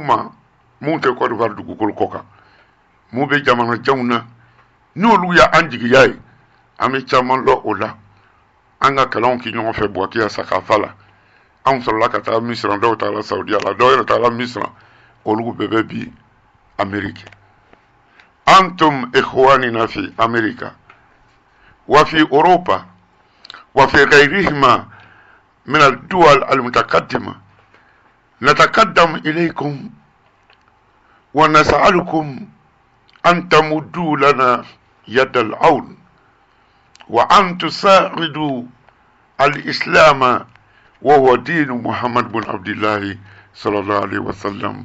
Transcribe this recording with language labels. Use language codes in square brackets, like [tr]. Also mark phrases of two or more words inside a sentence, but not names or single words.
[bm] ma mun tɛ Côte d'Ivoire dugukolo kɔ kan mun bɛ jamana janw na n'olu y'an jigiya ye an bɛ caman lɔ o la an ka kalanw kɛ ɲɔgɔn fɛ Buakiya Sakafa la anw sɔrɔla ka taa Misira dɔw taara Saudiya la dɔw yɛrɛ taara Misira olu bɛɛ bɛ bi Amérique [ar] أنتم إخواننا في أمريكا وفي أوروبا وفي غيرهما من الدول المتقدمة نتقدم إليكم ونسألكم أن تمدوا لنا يد العون وأن تساعدوا الإسلام وهو دين محمد بن عبد الله صلى الله عليه وسلم.